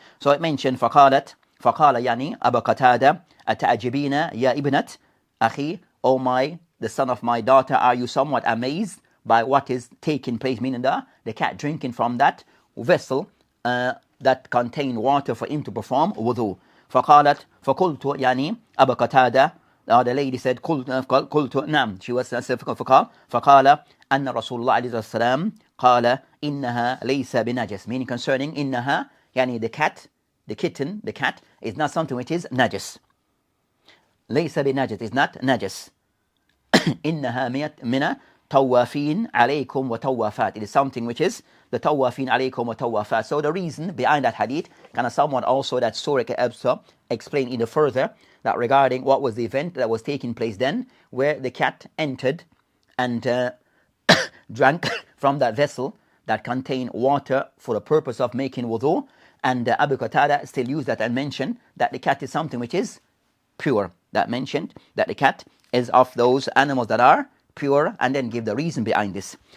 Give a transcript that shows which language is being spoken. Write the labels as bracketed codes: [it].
[en] So it mentioned [ar] فقال يعني أبا قتادة أتعجبين يا ابنة أخي, [en] oh the son of my daughter, are you somewhat amazed by what is taking place, meaning the cat drinking from that vessel that contained water for him to perform wudu. [ar] فقالت فقلت يعني أبا قتادة, [en] the lady said [ar] قلت نعم, [en] she was [ar] فقال أن رسول الله عليه السلام قال إنها ليس بنجس, [en] meaning concerning [ar] إنها, يعني [en] the cat is not something which is najis. [ar] ليس بنجس [en] is not najis. [ar] إنها من توافين عليكم وتوافات, [en] it is something which is the tawafin alaykum wa tawafat. So the reason behind that hadith, kind of somewhat also that story can also explain either further that regarding what was the event that was taking place then, where the cat entered and drank from that vessel that contained water for the purpose of making wudu, and Abu Qatada still used that and mentioned that the cat is something which is pure, that mentioned that the cat is of those animals that are pure, and then give the reason behind this.